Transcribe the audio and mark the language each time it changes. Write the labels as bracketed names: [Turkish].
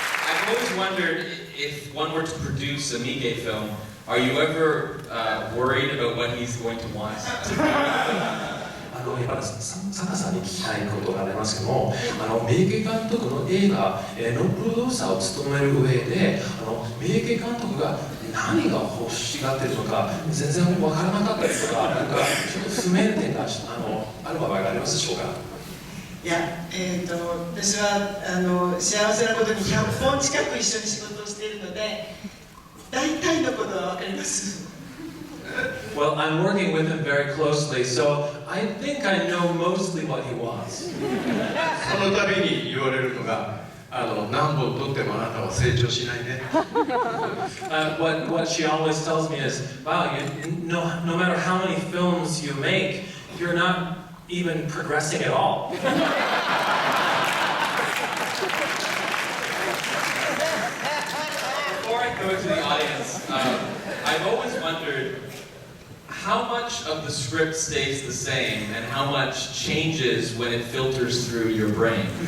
[English] I've always wondered if one were to produce a Miike film, are you ever worried about what he's going to want? [Japanese] 今坂さんに聞きたいことがありますけども、三池監督の映画のプロデューサーを務める上で、三池監督が何が欲しがっているのか全然分からなかったりとか、なんかちょっと不明点がある場合がありますでしょうか。いや、私は幸せなことに100本近く一緒に仕事をしているので、大体のことは分かります。 [English] Well, I'm working with him very closely, so I think I know mostly what he wants. [Japanese] その度に言われるのが何本撮ってもあなたは成長しないね。 [English] What she always tells me is, wow, no matter how many films you make, you're not even progressing at all. Before I go to the audience, I've always wondered how much of the script stays the same and how much changes when it filters through your brain.